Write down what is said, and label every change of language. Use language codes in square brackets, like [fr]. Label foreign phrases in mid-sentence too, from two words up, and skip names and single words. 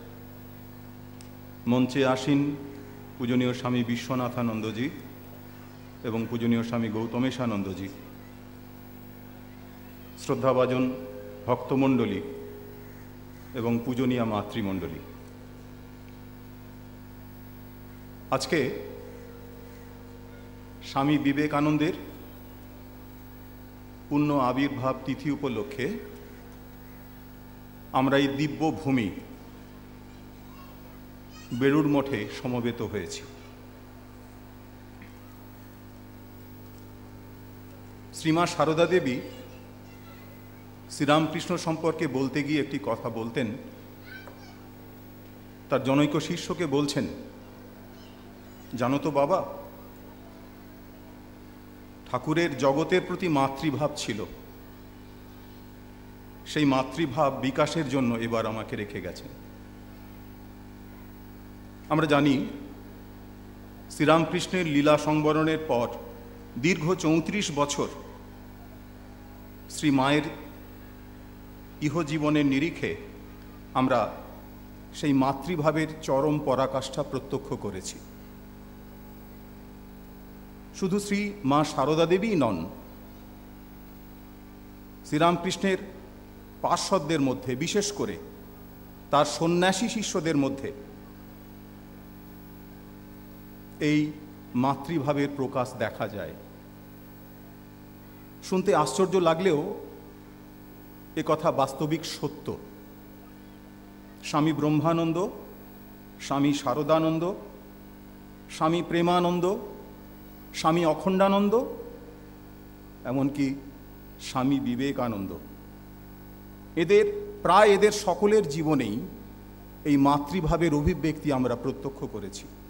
[bn] মঞ্চে আসীন পূজনীয় স্বামী বিশ্বনাথানন্দ জী এবং পূজনীয় স্বামী গৌতমেশানন্দ জী, শ্রদ্ধাভাজন ভক্তমণ্ডলী এবং পূজনীয় মাতৃমণ্ডলী, আজকে স্বামী বিবেকানন্দের পুণ্য আবির্ভাব তিথি উপলক্ষে আমরা এই দিব্য ভূমি বেলুড় মঠে সমবেত হয়েছি। শ্রীমা সারদা দেবী শ্রীরামকৃষ্ণ সম্পর্কে বলতে গিয়ে একটি কথা বলতেন। তাঁর জনৈক শিষ্যকে বলছেন, জানো তো বাবা, ঠাকুরের জগতের প্রতি মাতৃভাব ছিল, সেই মাতৃভাব বিকাশের জন্য এবার আমাকে রেখে গেছেন। আমরা জানি শ্রীরামকৃষ্ণের লীলা সংবরণের পর দীর্ঘ 34 বছর শ্রী মায়ের ইহজীবনের নিরিখে আমরা সেই মাতৃভাবের চরম পরাকাষ্ঠা প্রত্যক্ষ করেছি। শুধু শ্রী মা সারদা দেবী নন, শ্রীরামকৃষ্ণের পার্ষদদের মধ্যে বিশেষ করে তাঁর সন্ন্যাসী শিষ্যদের মধ্যে এই মাতৃভাবের প্রকাশ দেখা যায়। শুনতে আশ্চর্য লাগলেও এ কথা বাস্তবিক সত্য। স্বামী ব্রহ্মানন্দ, স্বামী শারদানন্দ, স্বামী প্রেমানন্দ, স্বামী অখণ্ডানন্দ, এমনকি স্বামী বিবেকানন্দ, এদের সকলের জীবনেই এই মাতৃভাবের অভিব্যক্তি আমরা প্রত্যক্ষ করেছি।